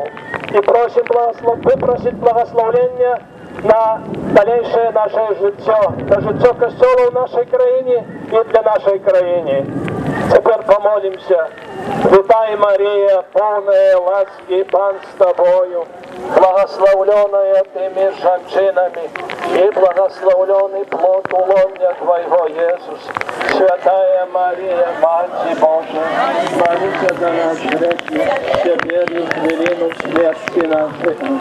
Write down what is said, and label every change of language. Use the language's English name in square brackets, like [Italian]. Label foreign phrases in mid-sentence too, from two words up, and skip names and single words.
[Ukrainian] І просимо випросити благословення на дальнейшее наше життя, на життя Костюла в нашій країні і для нашої країни. Тепер помолимся. Вітай, Марія, повна ласки, Пан з тобою, [Russian] благословленная ты меж женщинами, и благословленный плод лона Твоего, Иисус. Святая Мария, Мать Божия, молися за нас грешных, теперь и в хвилину смерти нашей.